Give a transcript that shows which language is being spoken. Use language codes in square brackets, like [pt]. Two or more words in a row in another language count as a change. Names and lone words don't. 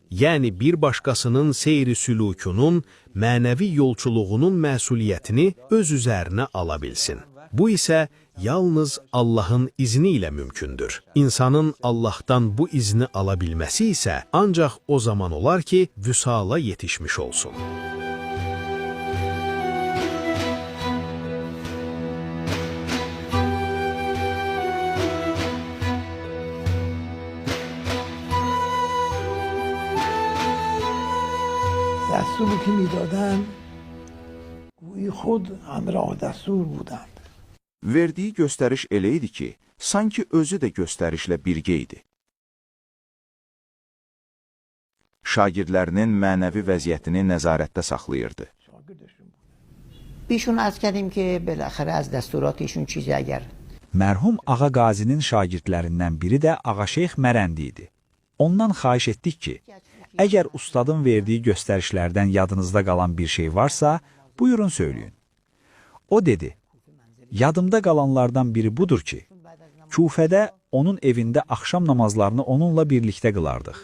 [az] Yəni, bir başqasının seyri sülukunun, mənəvi yolçuluğunun məsuliyyətini öz üzərinə ala bilsin. Bu isə yalnız Allahın izni ilə mümkündür. İnsanın Allahdan bu izni ala bilməsi isə ancaq o zaman olar ki, vüsala yetişmiş olsun. [fa] دستوری که میدادن گویی خود همراه دستور بودند. [az] Verdiyi göstəriş elə idi ki, sanki özü də göstərişlə birgə idi. Şagirdlərinin mənəvi vəziyyətini nəzarətdə saxlayırdı. [fa] بیشون عرض کردیم که بالاخره از دستورات ایشون چیزی اگر [az] Mərhum Ağa Qazinin şagirdlərindən biri də Ağa Şeyx Mərəndi idi. Ondan xahiş etdik ki, əgər ustadın verdiyi göstərişlərdən yadınızda qalan bir şey varsa, buyurun söyləyin. O dedi, yadımda qalanlardan biri budur ki, Kufədə onun evində axşam namazlarını onunla birlikdə qılardıq.